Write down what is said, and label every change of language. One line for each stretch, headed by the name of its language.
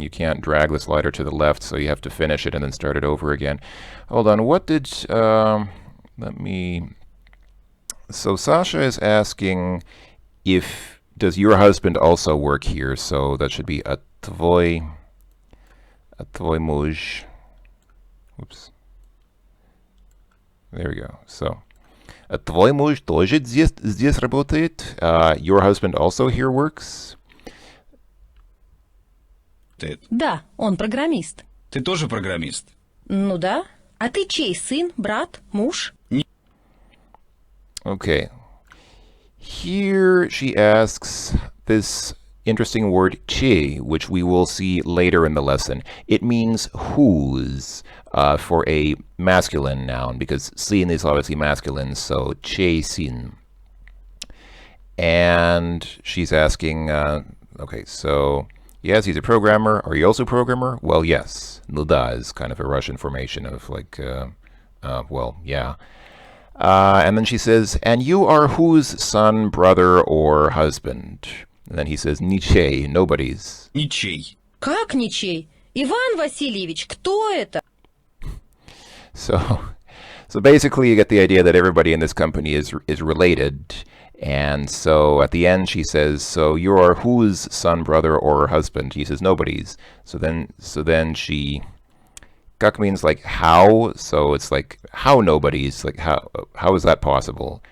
English: You can't drag the slider to the left, so you have to finish it and then start it over again. Hold on. What did... let me... So Sasha is asking does your husband also work here? So that should be a tvой муж. Oops. There we go. So...
Russian: Твой муж тоже здесь работает?
English: Your husband also here works?
Russian: Да, он программист. Ты тоже программист? Ну да. А ты чей сын, брат, муж?
English: Okay. Here she asks this interesting word чей, which we will see later in the lesson. It means whose. For a masculine noun, because sin is obviously masculine, so
Russian: чей сын.
English: And she's asking, okay, so yes, he's a programmer. Are you also a programmer? Well, yes.
Russian: Ну да
English: is kind of a Russian formation of like, well, yeah. And then she says, and you are whose son, brother, or husband? And then he says, ничей, nobody's.
Russian: Ничей. Как ничей? Иван Васильевич, кто это?
English: So basically you get the idea that everybody in this company is related. And so at the end she says, so you are whose son, brother, or husband? He says, nobody's. So then she... Как means like how, so it's like how nobody's, like how is that possible?